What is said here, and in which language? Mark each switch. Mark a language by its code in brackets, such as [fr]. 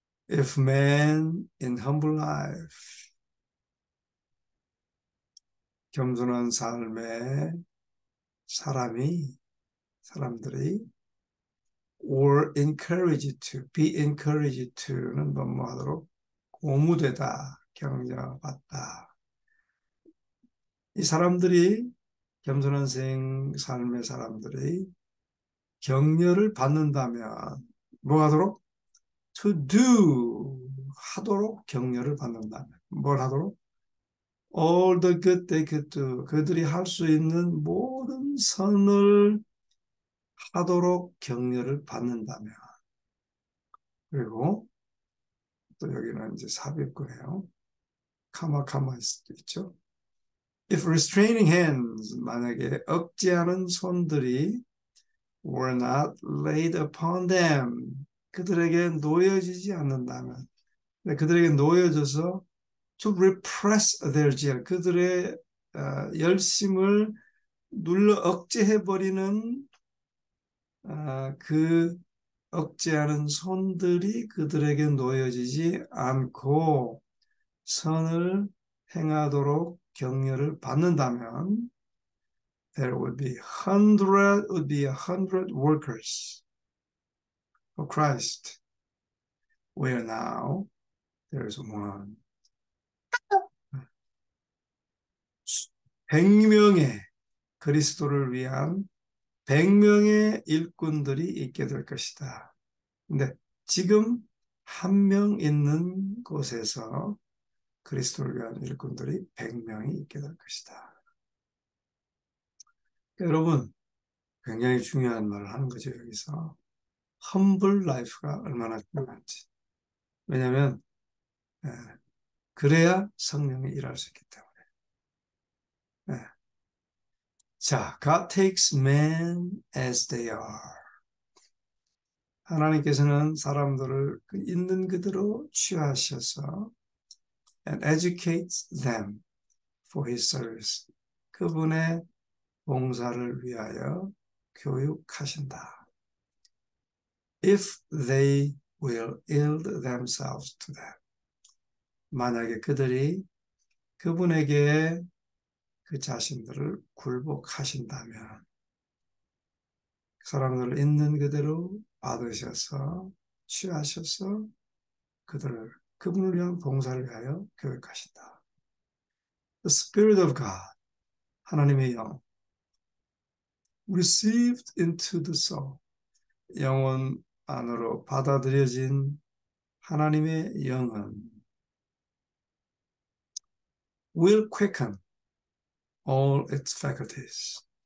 [en] If man in humble life, [ko] 겸손한 삶에 사람들이 [en] or encouraged to, be encouraged to [ko] 는 뭐하도록 고무되다, 격려받다. 이 사람들이 겸손한 삶의 사람들이 격려를 받는다면 뭐 하도록? [en] To do [ko] 하도록 격려를 받는다면 뭘 하도록? [en] All the good they could do [ko] 그들이 할 수 있는 모든 선을 하도록 격려를 받는다면 그리고 또 여기는 이제 삽입구네요. 카마 있죠. [en] If restraining hands [ko] 만약에 억제하는 손들이 [en] were not laid upon them [ko] 그들에게 놓여지지 않는다면 그들에게 놓여져서 [en] to repress their zeal [ko] 그들의 열심을 눌러 억제해버리는 그 억제하는 손들이 그들에게 놓여지지 않고 선을 행하도록 격려를 받는다면 [en] there would be a hundred workers for Christ where now there is one. [ko] 100명의 그리스도를 위한 100명의 일꾼들이 있게 될 것이다. 근데 지금 한 명 있는 곳에서 그리스도를 위한 일꾼들이 100명이 있게 될 것이다. 여러분, 굉장히 중요한 말을 하는 거죠, 여기서. humble life가 얼마나 중요한지. 왜냐하면 그래야 성령이 일할 수 있기 때문에. [en] 자, God takes men as they are. [ko] 하나님께서는 사람들을 있는 그대로 취하셔서 [en] and educates them for his service. [ko] 그분의 봉사를 위하여 교육하신다. [en] If they will yield themselves to them. [ko] 만약에 그들이 그분에게 그 자신들을 굴복하신다면 사람들을 있는 그대로 받으셔서 취하셔서 그분을 위한 봉사를 위하여 교육하신다. [en] The Spirit of God, [ko] 하나님의 영, [en] received into the soul, [ko] 영혼 안으로 받아들여진 하나님의 영은 [en] will quicken all its faculties.